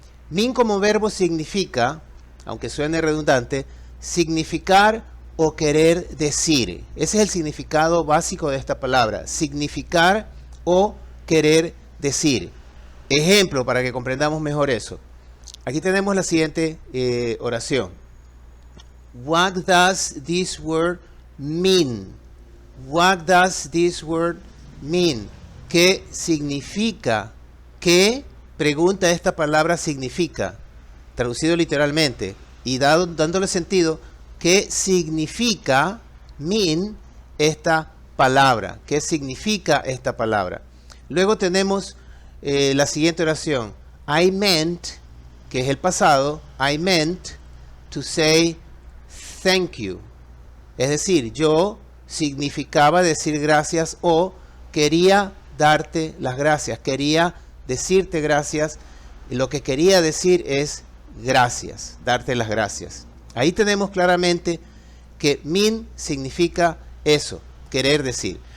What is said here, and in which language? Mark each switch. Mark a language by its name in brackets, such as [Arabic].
[Spanish] Mean como verbo significa, aunque suene redundante, significar o querer decir. Ese es el significado básico de esta palabra, significar o querer decir. Ejemplo para que comprendamos mejor eso. Aquí tenemos la siguiente oración. [English] What does this word mean? What does this word mean? [Spanish] ¿Qué significa? ¿Qué? Pregunta esta palabra significa. Traducido literalmente y dándole sentido, ¿qué significa mean esta palabra? ¿Qué significa esta palabra? Luego tenemos la siguiente oración. [English] I meant, [Spanish] que es el pasado, [English] I meant to say thank you. [Spanish] Es decir, yo significaba decir gracias o quería darte las gracias, quería decirte gracias. Y lo que quería decir es gracias, darte las gracias. Ahí tenemos claramente que mean significa eso, querer decir.